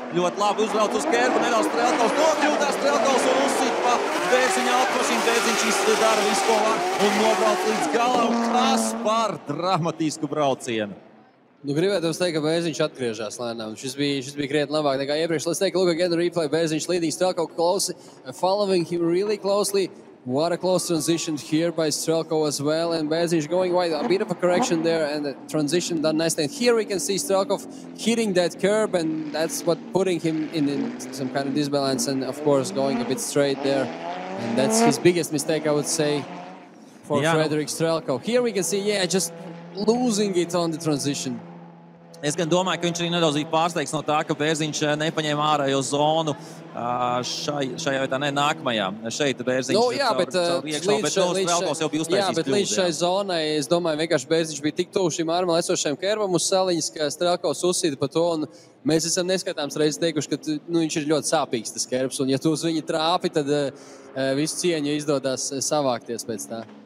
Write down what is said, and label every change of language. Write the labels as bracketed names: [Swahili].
[Latvian] Ļoti labi uzbrauc uz kerbu, nedaudz Strelkovs nokļūtās Strelkovs un uzsit pa Bērziņa automašīnu. Bērziņš izdara visu, ko var un nobrauc līdz galam. Kas par dramatisku braucienu? Nu, gribētu jums teikt, ka Bērziņš atgriežās lēnām. Šis bija krietni labāk nekā iepriekš. [English] Let's take a look again the replay. Bērziņš leading Strelkov closely, following him really closely. What a close transition here by Strelkov as well, and Bērziņš going wide. A bit of a correction there, and the transition done nicely. And here we can see Strelkov hitting that curb, and that's what putting him in some kind of disbalance, and of course going a bit straight there. And that's his biggest mistake, I would say, for Frederick Strelkov. Here we can see, just losing it on the transition. [Latvian] Es gan domāju, ka viņš arī nedaudz bija pārsteigts no tā, ka Bērziņš nepaņēma ārējo zonu šajā vietā, nākamajā. Šeit Bērziņš caur iekšā, bet Strelkovs jau bija uztaisījis kļūdu. Bet līdz šai zonai, es domāju, vienkārši Bērziņš bija tik tuvu šim ārmēl esošajam kerbam uz saliņas, ka Strelkovs uzsīta pa to, un mēs esam neskatāms reizes teikuši, ka viņš ir ļoti sāpīgs tas kerbs, un ja tu uz viņu trāpi, tad visu cieņu izdodas savākties pēc tā.